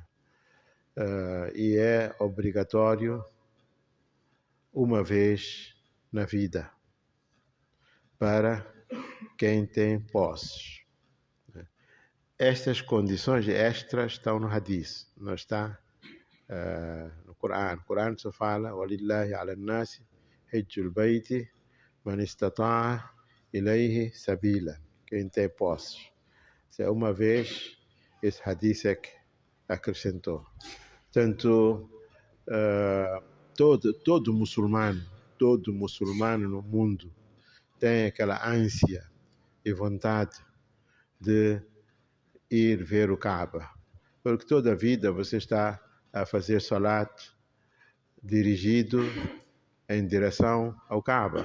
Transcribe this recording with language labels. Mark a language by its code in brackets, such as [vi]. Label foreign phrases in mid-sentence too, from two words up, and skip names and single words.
[pt] E é obrigatório uma vez na vida para quem tem posses. Estas condições extras estão no Hadith, não está no Corão. O Corão só fala: [ar] وَلِلَّهِ عَلَى النَّاسِ حِجُّ الْبَيْتِ مَنِ اسْتَطَاعَ إِلَيْهِ سَبِيلًا. [pt] Quem tem posses. Se é uma vez, esse Hadith é que acrescentou. Portanto, todo muçulmano no mundo tem aquela ânsia e vontade de ir ver o Kaaba, porque toda a vida você está a fazer salat dirigido em direção ao Kaaba.